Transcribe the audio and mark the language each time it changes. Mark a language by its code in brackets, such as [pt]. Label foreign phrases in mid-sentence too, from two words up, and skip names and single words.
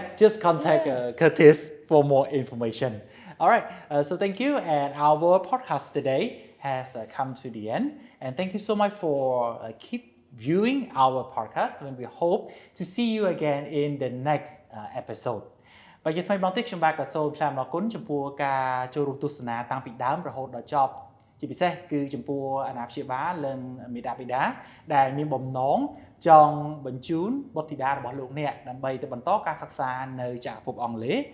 [en] contact Curtis for more information. All right, so thank you, and our podcast today has come to the end, and thank you so much for keep viewing our podcast, and we hope to see you again in the next episode. [km] បើជាថ្មីម្ដងទៀតខ្ញុំបាទក៏សូមថ្លែងអំណរគុណចំពោះការចូលរួមទស្សនាតាំងពីដើមរហូតដល់ចប់ជាពិសេសគឺចំពោះអាណាព្យាបាលនិងមេដាបេដាដែលមានបំណងចង់បញ្ជូនបុត្រធីតារបស់លោកអ្នកដើម្បីទៅបន្តការសិក្សានៅចក្រភពអង់គ្លេស